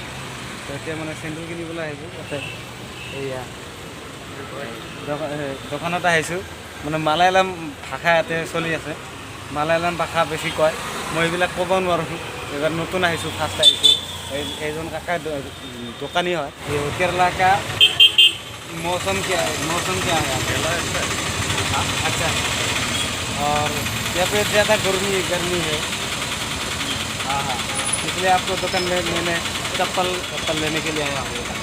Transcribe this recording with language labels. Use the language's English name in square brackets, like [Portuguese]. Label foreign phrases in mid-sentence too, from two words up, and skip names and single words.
[Assamese] তো এতিয়া মানে চেণ্ডেল কিনিবলৈ আহিছোঁ। ইয়াতে এইয়া দোকানত আহিছোঁ। মানে মালায়ালাম ভাষা ইয়াতে চলি আছে। মালায়ালাম ভাষা বেছি কয়, মই এইবিলাক ক'ব নোৱাৰোঁ। এইবাৰ নতুন আহিছোঁ, ফাৰ্ষ্ট আহিছোঁ। এইজন কাকা [Hindi] दुकानी है। ये केरला का मौसम क्या है? हाँ, अच्छा। और यहाँ पे ज़्यादा गर्मी है। हाँ, इसलिए आपको दुकान में मैंने चप्पल लेने के लिए आया हूँ।